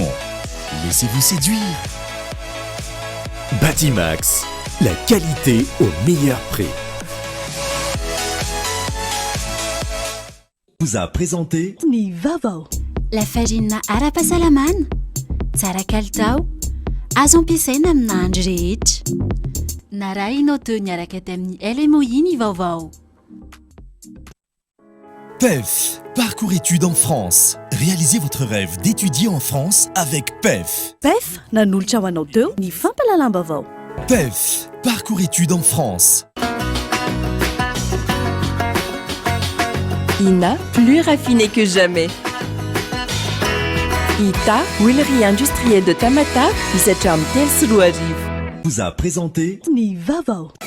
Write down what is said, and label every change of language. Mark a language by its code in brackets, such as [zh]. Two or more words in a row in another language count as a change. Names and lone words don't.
[fr] Laissez-vous séduire. Batimax, la qualité au meilleur prix. Vous a présenté [mg] Ny Vavao. [fr] La farine [mg] ara-pahasalamana, tsara kalitao, azo ampiasaina amina andro rehetra. Narahinao teo niaraka tamin'ny LMOI ny vaovao. [fr] PEF, parcours études en France. Réalisez votre rêve d'étudier en France avec PEF. [mg] PEF nanolotra ho anao teo ny fampalalam-bavao. [fr] PEF, parcours études en France. INA, plus raffiné que jamais. ITA, huilerie industrielle de Tamata, Isacham Telsruariv. Vous a présenté [mg] Ny vavao.